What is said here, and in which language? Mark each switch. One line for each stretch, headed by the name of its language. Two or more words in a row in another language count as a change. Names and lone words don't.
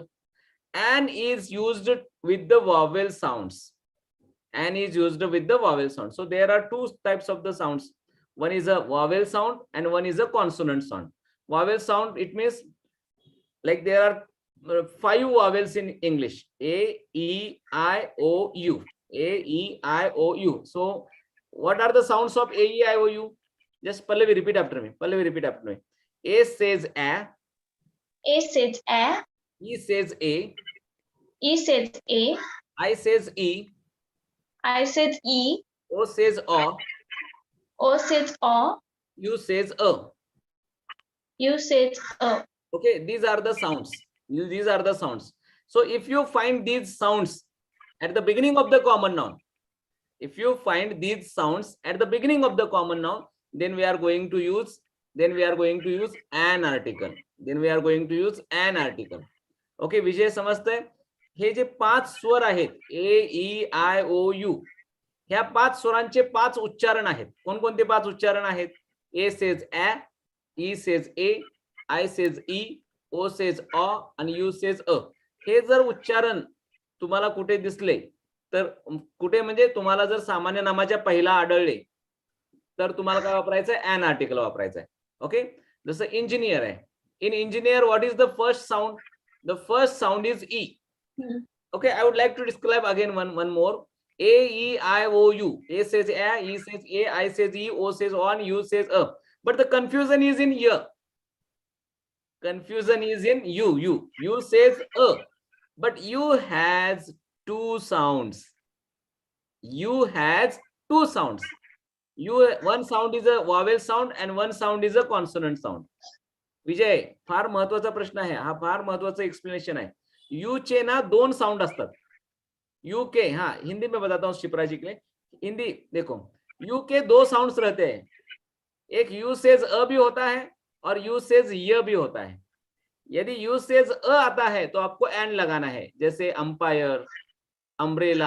English: An is used with the vowel sounds. An is used with the vowel sound. So there are two types of the sounds. One is a vowel sound and one is a consonant sound. Vowel sound, it means like there are 5 vowels in English: A, E, I, O, U. A, E, I, O, U. So what are the sounds of A, E, I, O, U? Just Pallavi, repeat after me. Pallavi, repeat after me. A says A. A says A. E says A. E says A. I says E. I says E. O says O. O says O. U says A. U says O. Okay, these are the sounds. These are the sounds. So if you find these sounds at the beginning of the common noun, if you find these sounds at the beginning of the common noun, then we are going to use an article. Then we are going to use an article.
Marathi: Okay, विषय समजतंय? हे जे 5 स्वर आहेत, ए, ई, आय, ओ, यू, ह्या 5 स्वरांचे 5 उच्चारण आहेत. कोणकोणते 5 उच्चारण आहेत?
English: A says A, E says A, I says E, O says A आणि U says A.
Marathi: हे जर उच्चारण तुम्हाला कुठे दिसले, तर कुठे म्हणजे तुम्हाला जर सामान्य नामाच्या पहिला आढळले, तर तुम्हाला काय वापरायचं आहे?
English: an article
Marathi: वापरायचं आहे.
English: ओके,
Marathi: जसं इंजिनियर आहे.
English: in engineer what is the first sound? the first sound is E. Okay, I would like to describe again one more. A, E, I, O, U. A says A, E says A, I says E, O says O, and U says A. But the confusion is in here. Confusion is in U. U says A. But U has 2 sounds. U has 2 sounds. One sound is a vowel sound and one sound is a consonant sound.
Marathi: विजय, फार महत्वाचा प्रश्न आहे हा, फार महत्वाचा एक्सप्लेनेशन है. यू चे ना 2 साउंड असतात.
Hindi: यू के, हाँ हिंदी में बताता हूँ शिप्रा जी के लिए. हिंदी देखो, यू के 2 साउंड्स रहते हैं. एक
English: U says A
Hindi: भी होता है और
English: U says Y
Hindi: भी होता है. यदि
English: U says A
Hindi: आता है तो आपको एन लगाना है, जैसे अंपायर, अम्ब्रेला.